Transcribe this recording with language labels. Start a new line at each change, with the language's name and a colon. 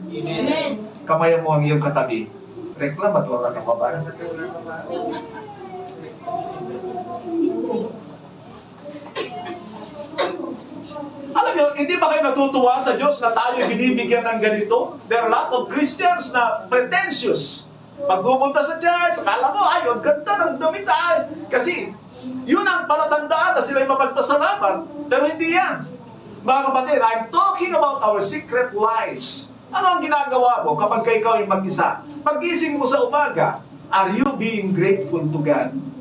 Filipino: Amen. Kamayan mo ang iyong katabi. Reklamador ka pa ba? Alam niyo, hindi ba kayo natutuwa sa Diyos na tayo binibigyan ng ganito?
English: There are a lot of Christians na pretentious.
Filipino: Pag pumunta sa church, akala mo, ay, ang ganda ng damit ay. Kasi, yun ang palatandaan na sila'y mapagpasalamat. Pero hindi yan.
English: Mga kapatid, I'm talking about our secret lives.
Filipino: Ano ang ginagawa mo kapag ikaw ay mag-isa? Pag-gising mo sa umaga,
English: are you being grateful to God?